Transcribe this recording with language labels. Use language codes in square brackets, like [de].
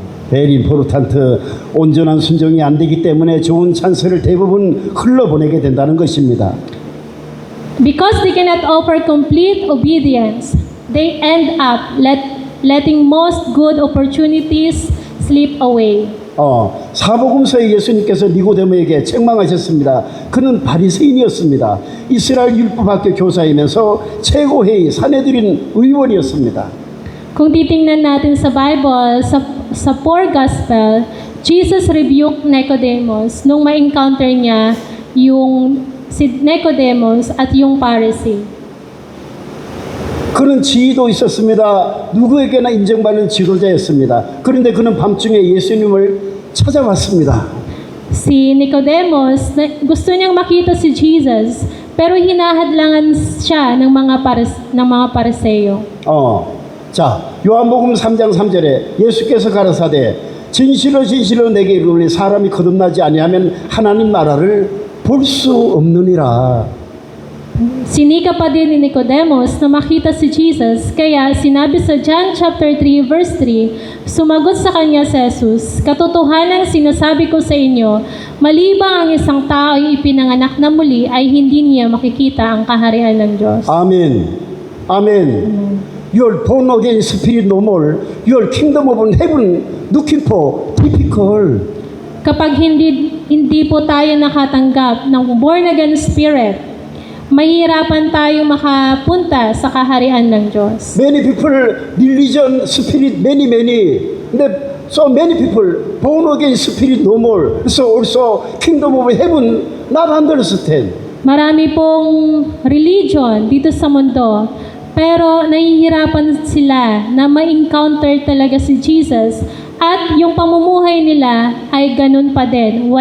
[en] 베리 임포르탄트 [ko] 온전한 순종이 안 되기 때문에 좋은 찬스를 대부분 흘러보내게 된다는 것입니다. [en] Because they cannot offer complete obedience, they end up letting most good opportunities slip away. [ko] 사복음서에 예수님께서 니고데모에게 책망하셨습니다. 그는 바리새인이었습니다. 이스라엘 율법학교 교사이면서 최고회의 사내들인 의원이었습니다. [tl] Kung titingnan natin sa Bible, sa 4 Gospel, [en] Jesus rebuked Nicodemus [tl] nung ma-encounter niya si Nicodemus at yung Pharisee. [ko] 그는 지위도 있었습니다. 누구에게나 인정받는 지도자였습니다. 그런데 그는 밤중에 예수님을 찾아왔습니다. [tl] Si Nicodemus, gusto niyang makita si Jesus, pero hinahadlangan siya ng mga Pariseo. [ko] 자, 요한복음 3장 3절에 예수께서 가라사대 진실로 진실로 내게 이르노니 사람이 거듭나지 아니하면 하나님 나라를 볼 수 없느니라. [tl] Sinika pa din ni Nicodemus na makita si Jesus, kaya sinabi sa John chapter 3 verse 3, sumagot sa kanya si Jesus, katotohanan sinasabi ko sa inyo, malibang ang isang tao ay ipinanganak na muli ay hindi niya makikita ang kaharian ng Diyos. [ko] 아멘. 아멘. [en] Your born again spirit no more. Your kingdom of heaven looking for difficult. [tl] Kapag hindi po tayo nakatanggap ng born again spirit, mahirapan tayo makapunta sa kaharian ng Diyos. [en] Many people religion spirit many. So many people born again spirit no more. So also kingdom of heaven not understand. [tl] Marami pong religion dito sa mundo, pero nahihirapan sila na ma-encounter talaga si Jesus at yung pamumuhay nila ay ganun pa din.